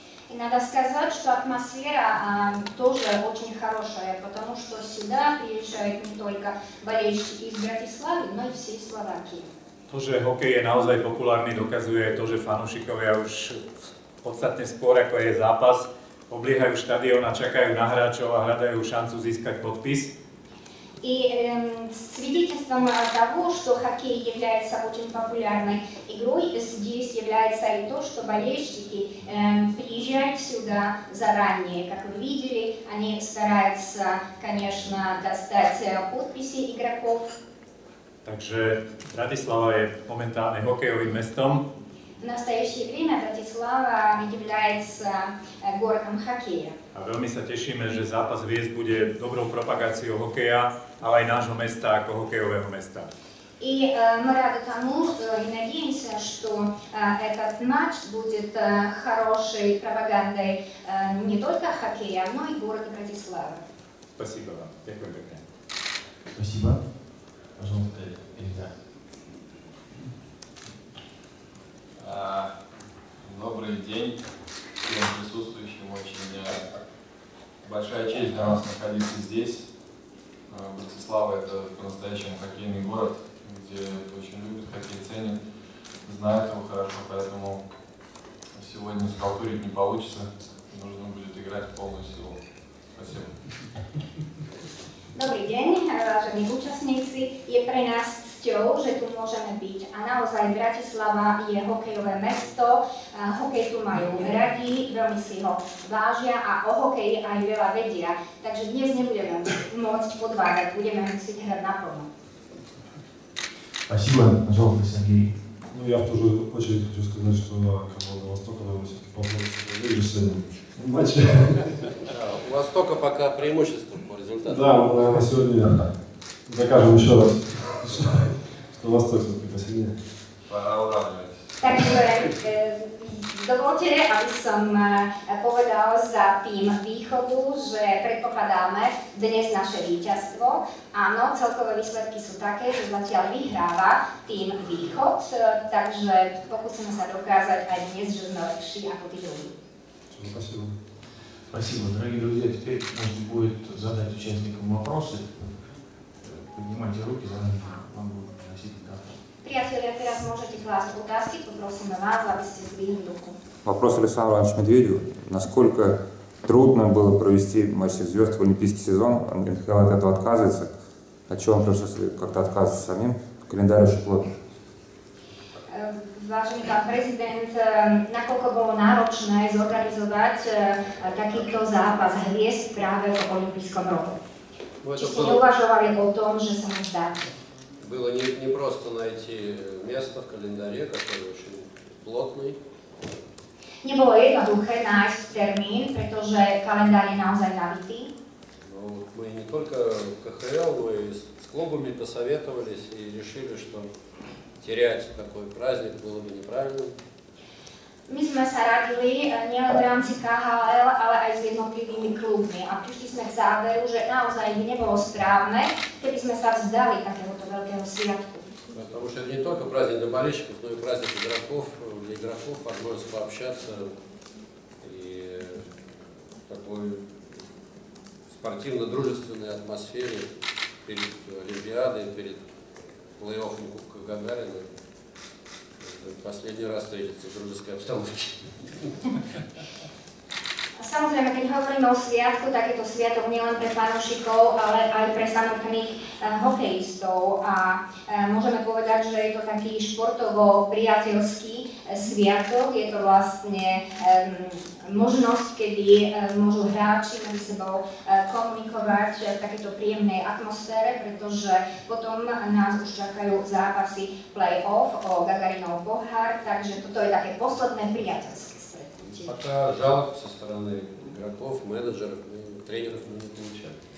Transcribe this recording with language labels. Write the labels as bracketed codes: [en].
[ru] И надо сказать, что атмосфера тоже очень хорошая, потому что сюда приезжают не только болельщики из Братиславы, но и всей Словакии. [sk] To, že hokej je naozaj populárny, dokazuje to, že fanúšikovia už podstatne skôr, ako je zápas, obliehajú štadión a čakajú na hráčov a hľadajú šancu získať podpis. [ru] И свидетельством того, что хоккей является очень популярной игрой, здесь является и то, что болельщики приезжают сюда заранее. Как вы видели, они стараются, конечно, достать подписи игроков. [sk] Takže Bratislava je momentálne hokejovým mestom. [ru] В настоящее время Братислава является городом хоккея. [sk] A veľmi sa tešíme, že zápas Hviezd bude dobrou propagáciou hokeja, ale aj nášho mesta ako hokejového mesta. [ru] И мы рады тому, и надеемся, что этот матч будет хорошей пропагандой не только хоккея, но и города Братислава. Спасибо [sk] vám. Ďakujem pekne. [ru] Спасибо. Пожалуйста, Илья. Добрый день всем присутствующим. Очень большая честь для нас находиться здесь. Братислава – это по-настоящему хоккейный город, где очень любят хоккей, ценят, знают его хорошо, поэтому сегодня схалтурить не получится. Нужно будет играть в полную силу. Спасибо. [sk] Dobrý deň, vážení účastníci. Je pre nás cťou, že tu môžeme byť. A naozaj Bratislava je hokejové mesto. Hokej tu majú radi, veľmi si ho vážia a o hokeji aj veľa vedia. Takže dnes nebudeme môcť podvádzať, budeme musieť hrať naplno. [ru] Спасибо. Пожалуйста, Сергей. Ну, я в ту же очередь хочу сказать, что команда Востока, наверное, все-таки попробует выиграть сегодня в матче. У Востока пока преимущество по результату. Да, мы, наверное, сегодня докажем еще раз, что Восток все-таки посильнее. Пора уравнивать. [sk] Takže Dovolte, aby som povedal za tým Východu, že predpokladáme dnes naše víťazstvo. Áno, celkové výsledky sú také, že zatiaľ vyhráva tým Východ, takže pokúsime sa dokázať aj dnes, že sme lepší ako tí druhí. [ru] Спасибо. Спасибо, дорогие друзья. Теперь можно будет задать участникам вопросы. Поднимайте руки, задайте, вам будут просить микрофон. [sk] Priatelia, teraz môžete klásť otázky, poprosíme [ru] вас, [sk] aby ste zdvihli [ru] руку. Вопрос Александру Ивановичу Медведеву. Насколько трудно было провести матч звезд в олимпийский сезон? НХЛ от этого отказывается. От чего он просто как-то отказывается самим? Календарь очень плотный. [sk] Vážený pán prezident, nakoľko bolo náročné zorganizovať takýto zápas hviezd práve v olympijskom roku? Či ste neuvažovali o tom, že sa mu vzdáte? [ru] Было не просто найти место в календаре, который очень плотный. [sk] Nebolo jednoduché nájsť termín, pretože kalendár je naozaj nabitý. [ru] Но мы не только в КХЛ, но и с клубами посоветовались и решили, что терять такой праздник было бы неправильным. [sk] My sme sa radili nielen v rámci KHL, ale aj s jednotlivými klubmi a prišli sme k záveru, že naozaj by nebolo správne, keby sme sa vzdali takéhoto veľkého sviatku. [ru] Потому что это не только праздник для болельщиков, но и праздник игроков, для игроков возможность пообщаться и в такой спортивно-дружественной атмосфере перед Олимпиадой, перед плей-оффом Кубка Гагарина. Последний раз встретиться в дружеской обстановке. [sk] Samozrejme, keď hovoríme o sviatku, tak je to sviatok nielen pre fanúšikov, ale aj pre samotných hokejistov. A môžeme povedať, že je to taký športovo-priateľský sviatok. Je to vlastne možnosť, kedy môžu hráči medzi sebou komunikovať v takéto príjemnej atmosfére, pretože potom nás už čakajú zápasy play-off o Gagarinov pohár, takže toto je také posledné priateľské stretnutie. [ru] Пока жалоб со стороны игроков, менеджеров, тренеров мы не получали.